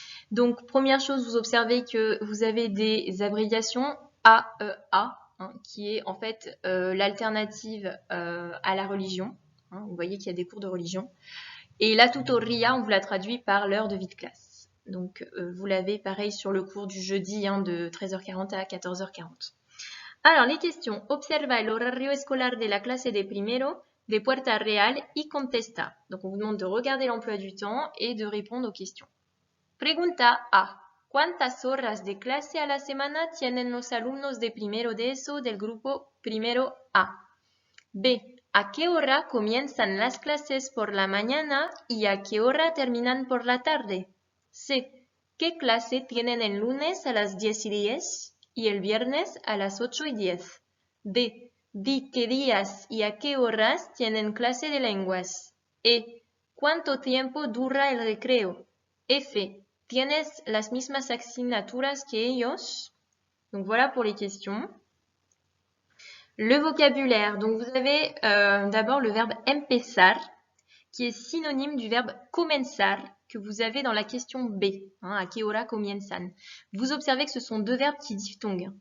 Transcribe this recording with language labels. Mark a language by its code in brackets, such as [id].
[fr] Donc première chose, vous observez que vous avez des abréviations AEA, qui est en fait l'alternative à la religion. Vous voyez qu'il y a des cours de religion. Et la tutoria, on vous la traduit par l'heure de vie de classe. Donc, vous l'avez pareil sur le cours du jeudi de 13h40 à 14h40. Alors, les questions. [es] Observa el horario escolar de la clase de primero de Puerta Real y contesta. [fr] Donc, on vous demande de regarder l'emploi du temps et de répondre aux questions. [es] Pregunta A. ¿Cuántas horas de clase a la semana tienen los alumnos de primero de ESO del grupo primero A? B. ¿A qué hora comienzan las clases por la mañana y a qué hora terminan por la tarde? C. ¿Qué clase tienen el lunes a las 10:10 y el viernes a las 8:10? D. Di qué días y a qué horas tienen clase de lenguas. E. ¿Cuánto tiempo dura el recreo? F. ¿Tienes las mismas asignaturas que ellos? [fr] Donc voilà pour les questions. Le vocabulaire. Donc vous avez d'abord le verbe empezar, qui est synonyme du verbe comenzar, que vous avez dans la question B. [es] A qué hora comienzan. [fr] Vous observez que ce sont deux verbes qui diphtonguent.